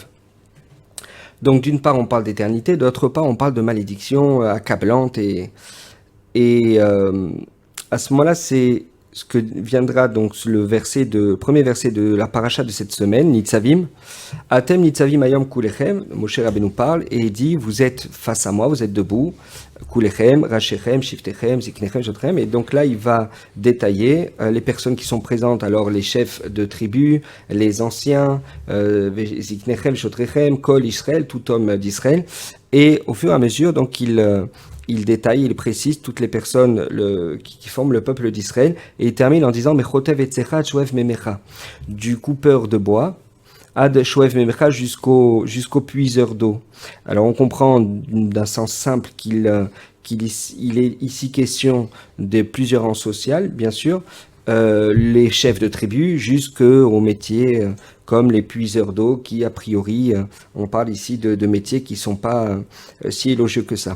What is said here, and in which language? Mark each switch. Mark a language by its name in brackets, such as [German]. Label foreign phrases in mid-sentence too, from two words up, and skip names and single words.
[French] Donc d'une part on parle d'éternité, d'autre part on parle de malédiction accablante, et à ce moment-là c'est ce que viendra donc premier verset de la paracha de cette semaine, Nitzavim. [Hebrew] אתם נצבים היום כלכם, [French] Moshe Rabbeinu parle et il dit vous êtes face à moi, vous êtes debout, [Hebrew] כלכם ראשיכם שבטיכם זקניכם שטריכם. [French] Et donc là il va détailler les personnes qui sont présentes, alors les chefs de tribus, les anciens, [Hebrew] זקניכם שטריכם כל ישראל, [French] tout homme d'Israël. Et au fur et à mesure donc il détaille, il précise toutes les personnes qui forment le peuple d'Israël, et il termine en disant [Hebrew] מחטב עציך עד שאב מימיך, [French] du coupeur de bois [Hebrew] עד שאב מימיך [French] jusqu'au puiseur d'eau. Alors on comprend d'un sens simple qu'il est ici question de plusieurs rangs sociaux, bien sûr, les chefs de tribu jusqu'aux métiers comme les puiseurs d'eau qui a priori, on parle ici de métiers qui ne sont pas si élogieux que ça.